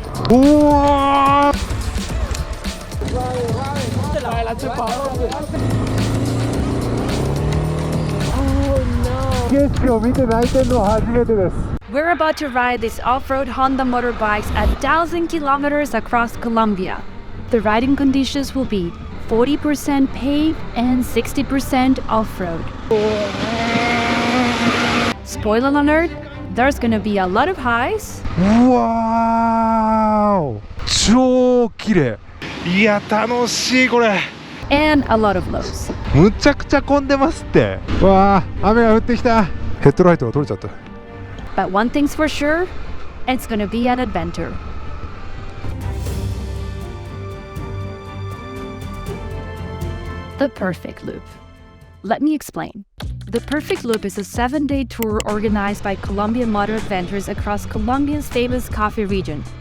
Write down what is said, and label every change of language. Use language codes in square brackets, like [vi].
[ja] おお、景色を見て泣いてるのは初めてです。 [en] We're about to ride these off-road Honda motorbikes at 1,000 kilometers across Colombia. The riding conditions will be 40% paved and 60% off-road. Spoiler alert, there's gonna be a lot of highs. [ja] うわー、超綺麗。いや楽しいこれ。 [en] And a lot of lows. [ja] むちゃくちゃ混んでますって。わあ、雨が降ってきた。ヘッドライトが取れちゃった。 [en] But one thing's for sure, it's gonna be an adventure. The Perfect Loop. Let me explain. The Perfect Loop is a 7-day tour organized by Colombian Motor Adventures across Colombia's famous coffee region.